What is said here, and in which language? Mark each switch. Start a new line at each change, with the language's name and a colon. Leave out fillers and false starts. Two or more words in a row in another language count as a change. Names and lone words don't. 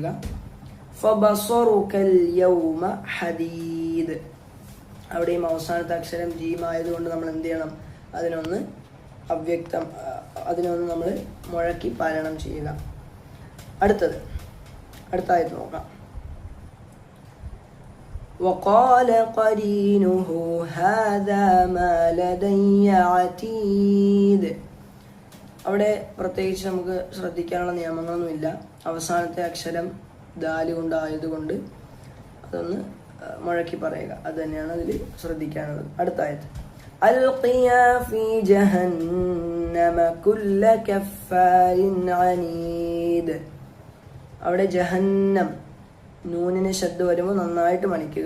Arabic: فبصرك اليوم حديد
Malayalam: അവിടെയും അവസാനത്തെ അക്ഷരം ജീം ആയതുകൊണ്ട് നമ്മൾ എന്ത് ചെയ്യണം, അതിനൊന്ന് നമ്മൾ മുഴക്കി പാരായണം ചെയ്യുക. അടുത്തായിട്ട് നോക്കാം.
Arabic: وقال قرينه هذا ما لدي عتيد
Malayalam: അവിടെ പ്രത്യേകിച്ച് നമുക്ക് ശ്രദ്ധിക്കാനുള്ള നിയമങ്ങളൊന്നുമില്ല. അവസാനത്തെ അക്ഷരം ദാല് കൊണ്ടായതുകൊണ്ട് അതൊന്ന് മുഴക്കി പറയുക, അത് തന്നെയാണ് അതിൽ ശ്രദ്ധിക്കാനുള്ളത്. അടുത്തായത്
Arabic: ألقيا في جهنم كل كفار عنيد
Malayalam: അവിടെ ജഹന്നം നൂനിന് ശബ്ദം വരുമ്പോൾ നന്നായിട്ട് മണിക്കുക.